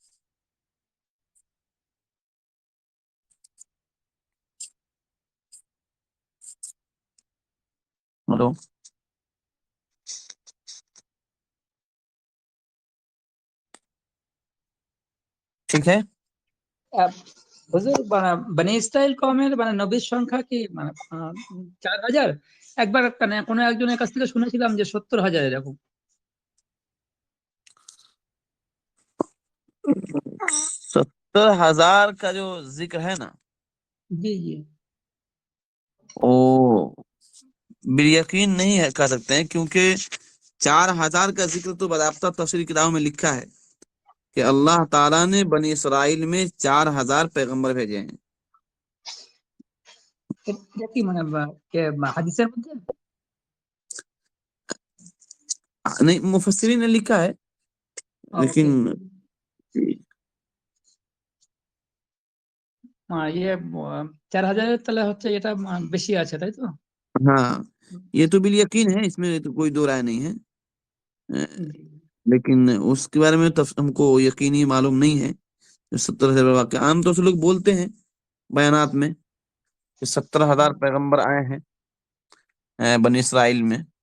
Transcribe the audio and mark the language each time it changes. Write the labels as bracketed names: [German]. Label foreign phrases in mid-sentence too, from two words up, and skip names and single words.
[Urdu] ہلو، ٹھیک ہے۔ [Bangla] হুজুর বনি ইসরাইল কওমের নবীর সংখ্যা কি 4000? একবার কোনো একজনের কাছ থেকে শুনেছিলাম যে 70,000 এরকম। [Urdu] 70,000 کا جو ذکر ہے نا، جی جی، وہ بالیقین نہیں ہے کہہ سکتے ہیں، کیونکہ 4,000 کا ذکر تو باضابطہ تفسیر کتابوں میں لکھا ہے کہ اللہ تعالیٰ نے بنی اسرائیل میں 4,000 پیغمبر بھیجے ہیں۔ [Bangla] এটা কি হাদিসের মধ্যে? [Urdu] نہیں، مفسرین نے لکھا ہے لیکن [Bangla] ইয়ে 4000 তাহলে হচ্ছে এটা বেশি আছে তাই তো? [Urdu] ہاں، یہ تو بالیقین ہے، اس میں تو کوئی دو رائے نہیں ہے، لیکن اس کے بارے میں ہم کو یقینی معلوم نہیں ہے۔ 70,000 واقع عام طور سے لوگ بولتے ہیں بیانات میں کہ 70,000 پیغمبر آئے ہیں بنی اسرائیل میں۔